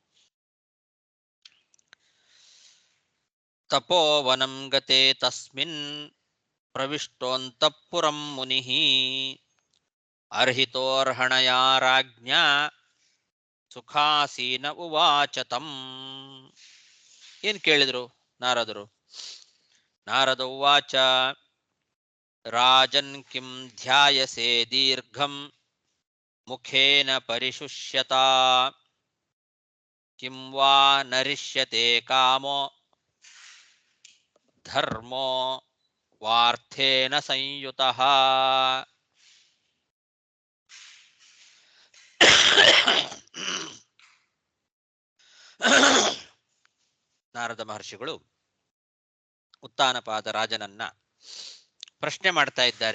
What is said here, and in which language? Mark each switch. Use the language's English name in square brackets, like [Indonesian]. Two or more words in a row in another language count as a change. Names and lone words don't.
[Sanskrit] ತಪೋವನಂ ಗತೆ ತಸ್ಮಿನ್ ಪ್ರವಿಷ್ಟೋಂತಃಪುರಂ ಮುನಿಃ ಅರ್ಹಿತೋರ್ಹಣಯಾ ರಾಜ್ಞಾ ಸುಖಾಸೀನ ಉವಾಚ ತಂ. [Kannada] ಏನ್ ಕೇಳಿದ್ರು ನಾರದರು? [Sanskrit] ನಾರದ ಉವಾಚ ರಾಜನ್ ಕಿಂ ಧ್ಯಾಯಸೆ ದೀರ್ಘಂ ಮುಖೇನ ಪರಿಶುಷ್ಯತಾ ಕಿಂ ವಾ ನರಿಷ್ಯತೆ ಕಾಮೋ ಧರ್ಮೋ ವಾರ್ಥೇನ ಸಂಯುತಃ. [Kannada] ನಾರದ ಮಹರ್ಷಿಗಳು ಉತ್ತಾನಪಾದ ರಾಜನನ್ನ ಪ್ರಶ್ನೆ ಮಾಡ್ತಾ ಇದ್ದಾರೆ.